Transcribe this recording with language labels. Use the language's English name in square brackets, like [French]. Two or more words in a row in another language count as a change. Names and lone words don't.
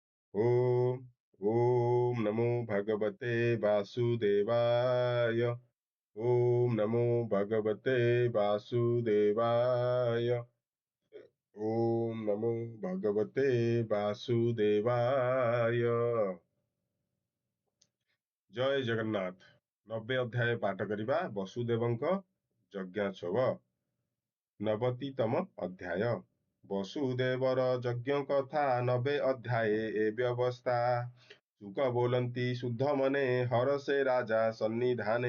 [Sanskrit] ॐ ॐ नमो भगवते वासुदेवाय। ॐ नमो भगवते वासुदेवाय। ॐ नमो भगवते वासुदेवाय। [Odia] ଜୟ ଜଗନ୍ନାଥ। 90 ଅଧ୍ୟାୟ ପାଠ କରିବା ବସୁଦେବଙ୍କ ଯଜ୍ଞୋତ୍ସବ। 90ତମ ଅଧ୍ୟାୟ। ବସୁଦେବର ଯଜ୍ଞ କଥା 90 ଅଧ୍ୟାये ଏ ବ୍ୟବସ୍ଥା। ଶୁକ ବୋଲନ୍ତି ଶୁଦ୍ଧ ମନେ ହରଷେ ରାଜା ସନ୍ନିଧାନେ।